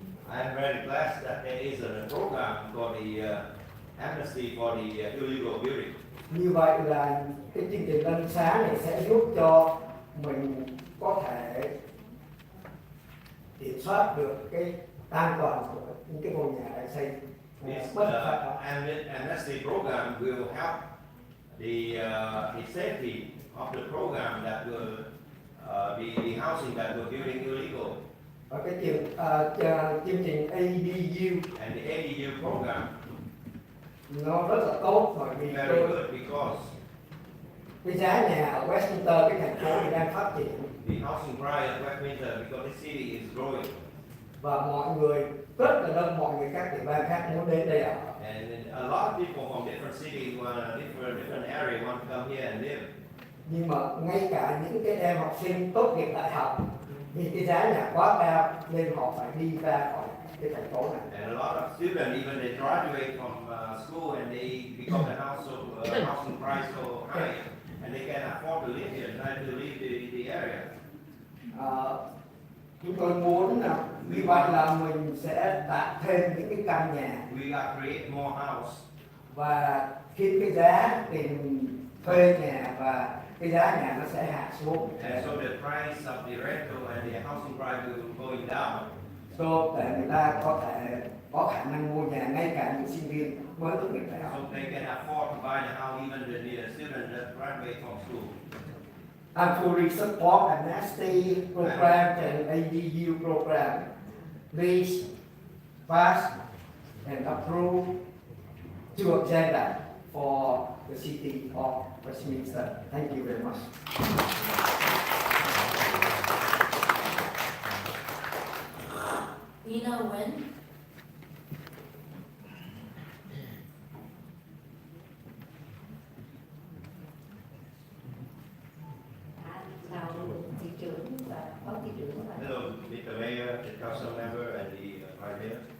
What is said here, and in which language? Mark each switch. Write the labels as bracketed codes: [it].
[en] I'm very glad that there is a program for the amnesty for the illegal building. [vi] Như vậy là cái chương trình ân xá này sẽ giúp cho mình có thể kiểm soát được cái an toàn của những cái ngôi nhà đã xây [en] This [vi] bất khả [en] amnesty program will help the safety of the program that will the housing that we're building illegal. [vi] và cái chương trình ADU [en] And the ADU program [vi] nó rất là tốt bởi vì [en] is very good because [vi] cái giá nhà ở Westminster, cái thành phố thì đang phát triển [en] the housing price of Westminster, because the city is growing, [vi] và mọi người rất là đông, mọi người các tiểu bang khác muốn đến đây ở. [en] and a lot of people from different cities, different area want to come here and live. [vi] Nhưng mà ngay cả những cái em học sinh tốt nghiệp đại học vì cái giá nhà quá cao nên họ phải đi ra khỏi cái thành phố này. [en] And a lot of students, even they graduate from school and they become the housing price so high, and they can't afford to live here, try to leave the area. [vi] Chúng tôi muốn là vì vậy là mình sẽ tạo thêm những cái căn nhà [en] We are create more house, [vi] và khi cái giá tiền thuê nhà và cái giá nhà nó sẽ hạ xuống. [en] and so the price of the rental and the housing price will going down. [vi] Để người ta có thể có khả năng mua nhà, ngay cả những sinh viên mới tốt nghiệp đại học. [en] So they can afford to buy the house, even the students that graduate from school. I fully support amnesty program and ADU program. Please pass and approve two agenda for the city of Westminster. Thank you very much. You know when? [vi] Chào thị trưởng và phó thị trưởng và [en] Hello, Mr. Mayor, the council member, and the vice mayor,